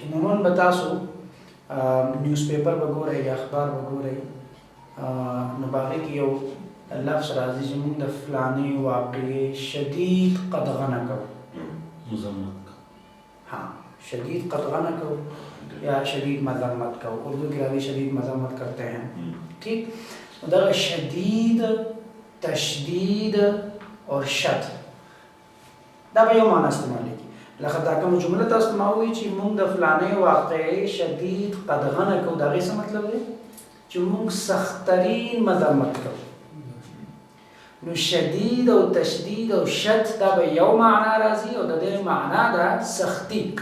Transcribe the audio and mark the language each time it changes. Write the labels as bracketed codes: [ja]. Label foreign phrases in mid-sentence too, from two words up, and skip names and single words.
[ps] عموما به تاسو نیوز پیپر به ګورئ یا اخبار به ګورئ نو په هغې کې یو لفظ راځي چې موږ د فلانې واقعې شدید قدغنه کوو. شدید قدغنه کوو یا شدید مذمت کوو. اردو کې راځي [ur] شدید مذمت کرتے ہیں. [ps] ٹھیک دغه شدید تشدید اور شد دا به یو معنا استعمالیږي. لکه دا کومه جمله تاسو ما وایي چې موږ د فلانې واقعې شدید قدغنه کوو د هغې څه مطلب دی چې موږ سختترین مذمت کوو. نو شدید او تشدید او شد دا به یو معنا راځي او د دې معنا ده سختی.